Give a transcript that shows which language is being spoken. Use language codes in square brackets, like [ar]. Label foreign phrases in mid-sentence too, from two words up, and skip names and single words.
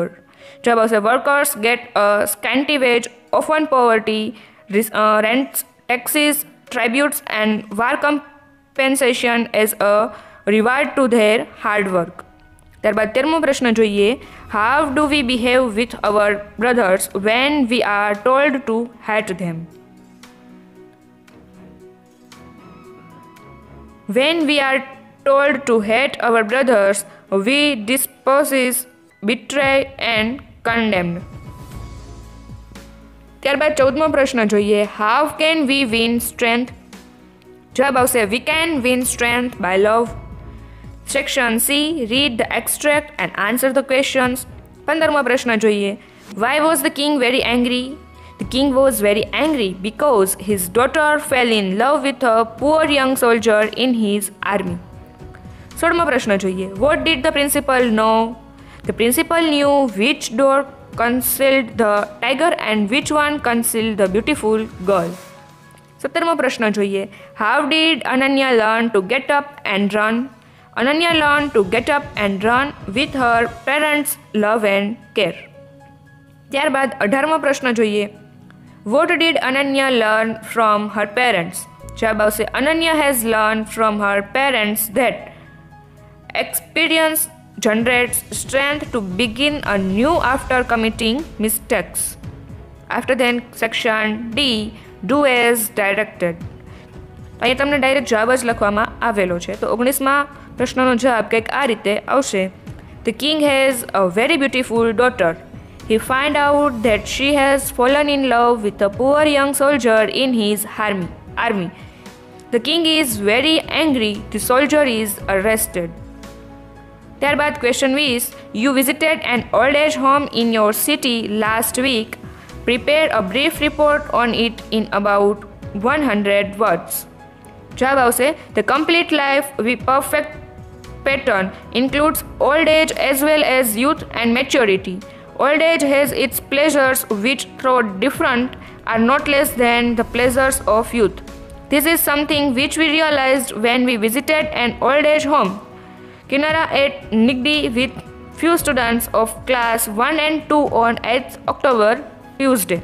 [gu] જવાબ આવશે [en] workers get a scanty wage, often poverty, rents, taxes, tributes and war compensation as a reward to their hard work. [gu] ત્યારબાદ 13મો પ્રશ્ન જોઈએ [en] how do we behave with our brothers when we are told to hate them. When we are told to hate our brothers, we despise, betray and condemn. [gu] ત્યારબાદ 14મો પ્રશ્ન જોઈએ [en] how can we win strength. [gu] જવાબ આવશે [en] we can win strength by love. section C read the extract and answer the questions. [gu] 15મો પ્રશ્ન જોઈએ [en] why was the king very angry. The king was very angry because his daughter fell in love with a poor young soldier in his army. [gu] 16મો પ્રશ્ન જોઈએ [en] what did the principal know. The principal knew which door concealed the tiger and which one concealed the beautiful girl. [gu] 17મો પ્રશ્ન જોઈએ [en] how did Ananya learn to get up and run. Ananya learned to get up and run with her parents' love and care. [gu] ત્યારબાદ 18મો પ્રશ્ન જોઈએ [en] what did Ananya learn from her parents. [gu] જવાબ આવશે [en] Ananya has learned from her parents that Experience generates strength to begin anew after committing mistakes. After then, section D, do as directed. [gu] અહીંયા તમને ડાયરેક્ટ જવાબ જ લખવામાં આવેલો છે. તો 19મા પ્રશ્નનો જવાબ કંઈક આ રીતે આવશે. [en] The king has a very beautiful daughter. He find out that she has fallen in love with a poor young soldier in his army. The king is very angry. The soldier is arrested. [gu] ત્યારબાદ ક્વેશ્ચન 20. [en] You visited an old age home in your city last week. Prepare a brief report on it in about 100 words. [gu] જવાબ આવશે [en] The complete life with perfect pattern includes old age as well as youth and maturity. Old age has its pleasures which, though different, are not less than the pleasures of youth. This is something which we realized when we visited an old age home, Kinara at Nigdi, with few students of class 1 and 2 on 8th October, Tuesday.